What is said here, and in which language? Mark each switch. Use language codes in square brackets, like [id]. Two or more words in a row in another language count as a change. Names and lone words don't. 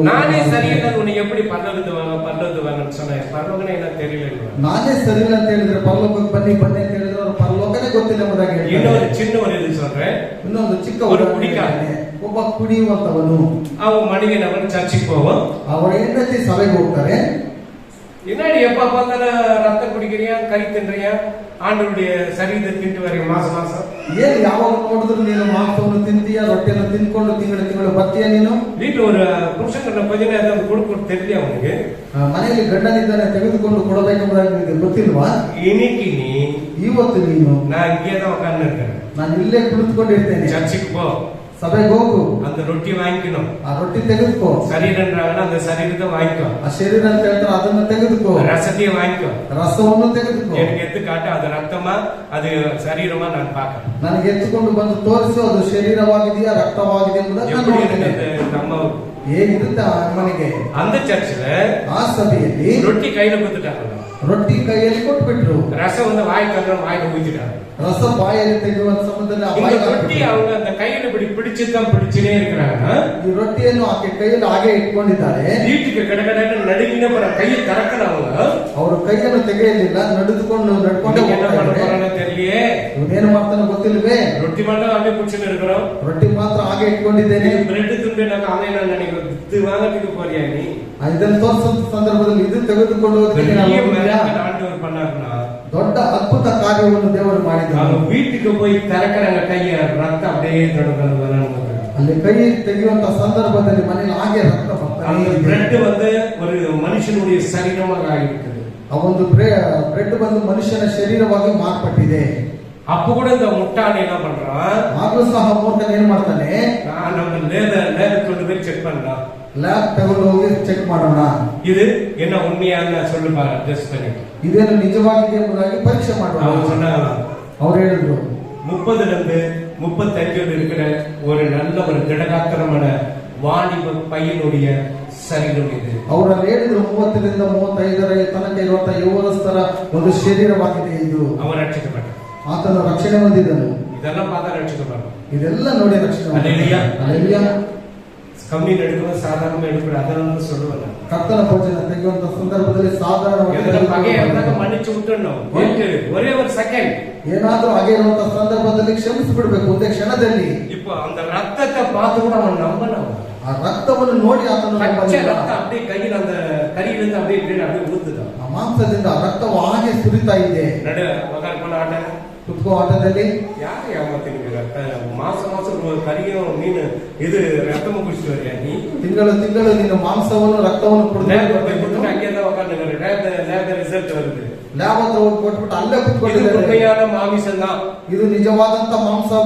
[ta] நானே சரியில்லை உன்னை எப்படி பரலோகத்துக்கு வாங்கன்னு சொன்னேன். பரலோகನೇ என்ன தெரியல. [kn] ನಾನೇ ಸರಿಯಿಲ್ಲ ಅಂತ ಹೇಳಿದ್ರೆ ಪರಲೋಕಕ್ಕೆ ಬನ್ನಿ ಬನ್ನಿ ಅಂತ ಹೇಳಿದ್ರೆ ಅವ್ರ ಪರಲೋಕನೇ ಗೊತ್ತಿಲ್ಲ ಎಂಬುದಾಗಿ ಹೇಳ್ತಾರೆ. [ta] இன்னொரு சின்ன ஒரு இது சொல்றேன். [kn] ಇನ್ನೊಂದು ಚಿಕ್ಕ [ta] ஒரு குடிக்காரன், [kn] ಒಬ್ಬ ಕುಡಿಯುವಂತವನು, [ta] அவன் மனிதன், அவன் சர்ச்சுக்கு போவான். [kn] ಅವರ ಹೆಂಡತಿ ಸಭೆಗೆ ಹೋಗ್ತಾರೆ. [ta] என்னடி எப்ப பார்த்தாலும் ரத்தம் குடிக்கிறியா, கறி தின்றியா, ஆண்டவருடைய சரீரத்தை தின்ட்டு வரைய மாசம் மாசம் [kn] ಏನ್ ಯಾವಾಗ ನೋಡಿದ್ರು ನೀನು ಮಾಂಸವನ್ನು ತಿಂತೀಯ, ರೊಟ್ಟಿಯನ್ನು ತಿನ್ಕೊಂಡು ತಿಂಗಳು ಬರ್ತೀಯ ನೀನು. [ta] வீட்டுல ஒரு புருஷன் கொஞ்ச நேரம் கொடுக்க தெரியல அவனுக்கு. [kn] ಮನೆಯಲ್ಲಿ ಗಂಡನಿದ್ದಾನೆ ತೆಗೆದುಕೊಂಡು ಕೊಡಬೇಕೆಂಬುದಾಗಿ ನಿನಗೆ ಗೊತ್ತಿಲ್ವಾ? [ta] இன்னைக்கு நீ [kn] ಇವತ್ತು ನೀನು [ta] நான் இங்கேதான் உட்கார்ந்து இருக்கேன், [kn] ನಾನು ಇಲ್ಲೇ ಕುಳಿತುಕೊಂಡಿರ್ತೇನೆ, [ta] சர்ச்சுக்கு போ, [kn] ಸಭೆಗೆ ಹೋಗು, [ta] அந்த ரொட்டி வாங்கிக்கணும், [kn] ಆ ರೊಟ್ಟಿ ತೆಗೆದುಕೋ, [ta] சரீரன்றாங்கன்னா அந்த சரீரத்தை வாங்கிக்கோ, [kn] ಆ ಶರೀರ ಅಂತ ಹೇಳ್ತಾರೆ ಅದನ್ನ ತೆಗೆದುಕೋ, [ta] ரசத்தையும் வாங்கிக்கோ, [kn] ರಸವನ್ನು ತೆಗೆದುಕೋ, [ta] எனக்கு எடுத்து காட்டு, அது ரத்தமா அது சரீரமா நான் பார்க்கறேன். [kn] ನನಗೆ ಎತ್ತುಕೊಂಡು ಬಂದು ತೋರಿಸು ಅದು ಶರೀರವಾಗಿದೆಯಾ ರಕ್ತವಾಗಿದೆ ಎಂಬುದನ್ನು ನಾನು [ta] எப்படி [kn] ನೋಡ್ತೇನೆ. [ta] இருக்குது நம்ம [kn] ಹೇಗಿರುತ್ತೆ ಆ ಮನೆಗೆ? [ta] அந்த சர்ச்சில் [kn] ಆ ಸಭೆಯಲ್ಲಿ [ta] ரொட்டி கையில கொடுத்துட்டாங்க, [kn] ರೊಟ್ಟಿ ಕೈಯಲ್ಲಿ ಕೊಟ್ಬಿಟ್ರು, [ta] ரசம் வந்து வாய்க்கு வாய்க்கு ஊத்திட்டாங்க. [kn] ರಸ ಬಾಯಲ್ಲಿ ತೆಗೆಯುವ ಸಮಯದಲ್ಲಿ ಆ [ta] இந்த [kn] ಬಾಯಿಗೆ [ta] ரொட்டி [kn] ಹಾಕ್ಬಿಟ್ರು. [ta] அவங்க அந்த கையில இப்படி பிடிச்சுதான் பிடிச்சுனே இருக்கிறாங்க. [kn] ಈ ರೊಟ್ಟಿಯನ್ನು ಆಕೆ ಕೈಯಲ್ಲಿ ಹಾಗೆ ಇಟ್ಕೊಂಡಿದ್ದಾರೆ. [ta] வீட்டுக்கு கடகடன்னு நடுங்கின போற கையை திறக்கல அவங்க. [kn] ಅವರು ಕೈಯನ್ನು ತೆಗೆಯಲಿಲ್ಲ, ನಡೆದುಕೊಂಡು ನಡ್ಕೊಂಡೇ [ta] என்ன [kn] ಹೋಗ್ತಾ [ta] பண்ண [kn] ಇದ್ದಾರೆ. [ta] போறாங்க தெரியலையே. [kn] ಇವನೇನು ಮಾಡ್ತಾನೆ ಗೊತ್ತಿಲ್ವೇ? [ta] ரொட்டி மட்டும் அப்படியே பிடிச்சுன்னு இருக்கிறோம். [kn] ರೊಟ್ಟಿ ಮಾತ್ರ ಹಾಗೆ ಇಟ್ಕೊಂಡಿದ್ದೇನೆ. [ta] பிரெட் துண்டு நான் அவன் நான் நினைக்கிறேன், இது வாங்கறதுக்கு போறியா நீ? [kn] ಇದನ್ನು ತೋರಿಸೋ ಸಂದರ್ಭದಲ್ಲಿ ಇದು ತೆಗೆದುಕೊಂಡು ಹೋಗ್ತೀನಿ ನಾನು [ta] பெரிய [kn] ಹೋಗ್ತೀರಾ? [ta] மிராக்கல் ஆண்டவர் பண்ணாருன்னா, [kn] ದೊಡ್ಡ ಅದ್ಭುತ ಕಾರ್ಯವನ್ನು ದೇವರು ಮಾಡಿದ್ದಾರೆ. [ta] அவங்க வீட்டுக்கு போய் திறக்கறாங்க கைய, ரத்தம் அப்படியே தொடர்ந்து வராங்க. [kn] ಅಲ್ಲಿ ಕೈ ತೆಗೆಯುವಂತ ಸಂದರ್ಭದಲ್ಲಿ ಮನೆಯಲ್ಲಿ ಹಾಗೆ ರಕ್ತ [ta] அந்த [kn] ಬರ್ತಾನೆ. [ta] பிரெட் வந்து ஒரு மனுஷனுடைய சரீரமாக ஆகிவிட்டது. [kn] ಆ ಒಂದು ಬ್ರೆಡ್ ಬಂದು ಮನುಷ್ಯನ ಶರೀರವಾಗಿ ಮಾರ್ಪಟ್ಟಿದೆ. [ta] அப்ப கூட இந்த முட்டாளி என்ன பண்றான், [kn] ಆದ್ರೂ ಸಹ ಮೂರ್ಖನ್ ಏನ್ ಮಾಡ್ತಾನೆ? [ta] நான் நம்ம லேபர் கொண்டு போய் செக் பண்ணலாம், [kn] ಲ್ಯಾಬ್ ತಗೊಂಡು ಹೋಗಿ ಚೆಕ್ ಮಾಡೋಣ, [ta] இது என்ன உண்மையான சொல்லு பாரு, டெஸ்ட் பண்ணி. [kn] ಇದೇನು ನಿಜವಾಗಿದೆ ಎಂಬುದಾಗಿ ಪರೀಕ್ಷೆ ಮಾಡೋಣ. [ta] அவங்க சொன்னாங்க, [kn] ಅವ್ರು ಹೇಳಿದ್ರು [ta] 30 இருந்து 35 இருக்கிற ஒரு நல்ல ஒரு திடகாத்திரமான வாலிப பையனுடைய சரீரம் இது. [kn] ಅವರಲ್ಲಿ ಹೇಳಿದ್ರು 30 ರಿಂದ 35 ತನಕ ಇರುವಂತಹ ಯೌವನಸ್ಥರ ಒಂದು ಶರೀರವಾಗಿದೆ ಇದು. [ta] அவன் ரட்சிக்கப்பட்டான். [kn] ಆತನು ರಕ್ಷಣೆ ಹೊಂದಿದನು. [ta] இதெல்லாம் பார்த்தா ரட்சிக்கப்பட்டான். [kn] ಇದೆಲ್ಲ ನೋಡಿ ರಕ್ಷಣೆ ಹಲ್ಲೆಲೂಯಾ. ಹಲ್ಲೆಲೂಯಾ. [ta] கம்மி எடுக்கணும், சாதாரணமா எடுக்கணும், அதெல்லாம் சொல்லுவாங்க. [kn] ಕರ್ತನ ಭೋಜನ ತೆಗೆಯುವಂತ ಸಂದರ್ಭದಲ್ಲಿ ಸಾಧಾರಣವಾಗಿ [ta] மன்னிச்சு விட்டுணும், ஒரே ஒரு செகண்ட். [kn] ಏನಾದ್ರೂ ಹಾಗೆ ಇರುವಂತ ಸಂದರ್ಭದಲ್ಲಿ ಕ್ಷಮಿಸಿ ಬಿಡ್ಬೇಕು ಒಂದೇ ಕ್ಷಣದಲ್ಲಿ. [ta] இப்போ அந்த ரத்தத்தை பார்த்து கூட அவன் நம்பணும். [kn] ಆ ರಕ್ತವನ್ನು ನೋಡಿ ಆತನು [ta] பச்சை ரத்தம் அப்படியே கையில் அந்த கரியிலிருந்து அப்படியே அப்படியே ஊத்துதான். [kn] ಆ ಮಾಂಸದಿಂದ ಆ ರಕ್ತವು ಹಾಗೆ ಸುರಿತಾ ಇದೆ. [ta] நடு உட்கார்ந்து ஆட்ட [kn] ಕುತ್ಕೋ ಆಟದಲ್ಲಿ [ta] யாரு ஏமாத்தினீங்க? மாசம் மாசம் ஒரு கறியும் மீன் இது ரத்தமும் குடிச்சிட்டு வரியா நீ? [kn] ತಿಂಗಳು ತಿಂಗಳು ನೀನು ಮಾಂಸವನ್ನು ರಕ್ತವನ್ನು [ta] கொடுத்து அங்கே தான் உட்காந்து [en] lab result [ta] வருது. [kn] ಲ್ಯಾಬ್ ಹತ್ರ ಹೋಗಿ ಕೊಟ್ಬಿಟ್ಟು ಅಲ್ಲೇ [ta] இது [kn] ಕುತ್ಕೊಂಡಿದ್ದಾರೆ. [ta] உண்மையான மாமிசம் தான். [kn] ಇದು ನಿಜವಾದಂತ ಮಾಂಸವು.